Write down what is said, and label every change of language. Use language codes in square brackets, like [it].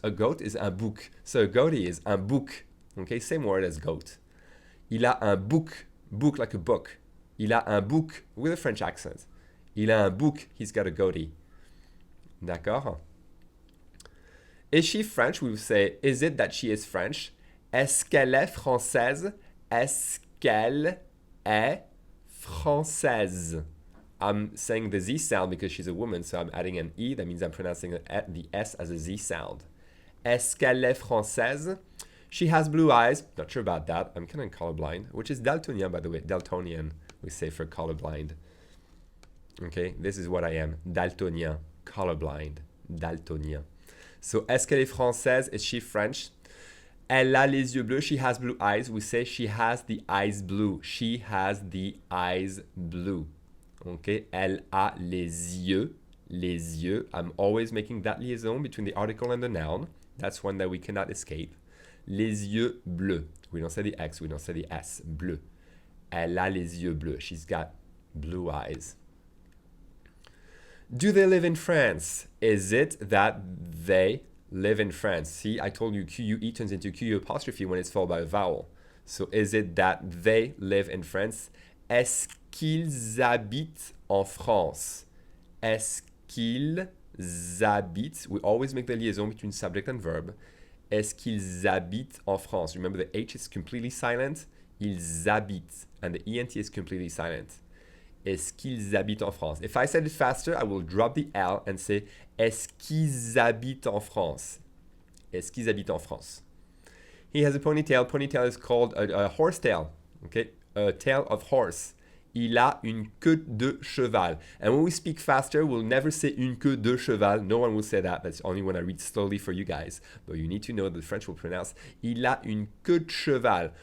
[en] A goat is un bouc. So a goatee is un bouc. Okay, same word as goat. [fr] Il a un bouc. [en] Bouc like a book. [fr] Il a un bouc [en] with a French accent. Il a un bouc. He's got a goatee. D'accord? Is she French? We would say, is it that she is French? [fr] Est-ce qu'elle est française? Est-ce qu'elle est française? [en] I'm saying the Z sound because she's a woman, so I'm adding an E. That means I'm pronouncing the S as a Z sound. [fr] Est-ce qu'elle est française? [en] She has blue eyes. Not sure about that. I'm kind of colorblind, which is daltonien, by the way. Daltonian, we say for colorblind. Okay, this is what I am. Daltonien, colorblind, daltonien. [fr] So, est-ce qu'elle est française? [en] Is she French? [fr] Elle a les yeux bleus. [en] She has blue eyes. We say she has the eyes blue. She has the eyes blue. Okay, elle a les yeux Les yeux. I'm always making that liaison between the article and the noun. That's one that we cannot escape. Les yeux bleus. We don't say the X, we don't say the S. [fr] Bleu. Elle a les yeux bleus. [en] She's got blue eyes. Do they live in France? Is it that they live in France? See, I told you QUE turns into QU apostrophe when it's followed by a vowel. So is it that they live in France? [fr] Est-ce qu'ils habitent en France? Est-ce qu'ils habitent? [en] We always make the liaison between subject and verb. [fr] Est-ce qu'ils habitent en France? [en] Remember the H is completely silent. Ils habitent. And the ENT is completely silent. Est-ce qu'ils habitent en France? If I said it faster, I will drop the L and say [fr] est-ce qu'ils habitent en France? Est-ce qu'ils habitent en France? [en] He has a ponytail. Ponytail is called a horse tail. Okay, a tail of horse. [fr] Il a une queue de cheval. [en] And when we speak faster, we'll never say une queue de cheval. No one will say that. That's only when I read slowly for you guys. But you need to know that the French will pronounce [fr] il a une queue de cheval.